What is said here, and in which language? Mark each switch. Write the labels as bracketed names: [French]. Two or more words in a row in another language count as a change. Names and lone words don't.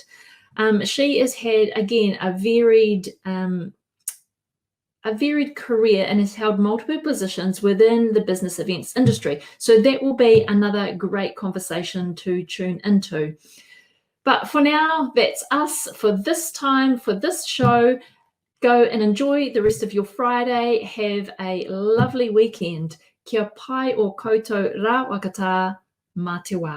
[English] She has had, again, a varied career and has held multiple positions within the business events industry. So that will be another great conversation to tune into. But for now, that's us for this time, for this show. Go and enjoy the rest of your Friday. Have a lovely weekend. [Māori] Kia pai o koutou rā wakata, mā te wā.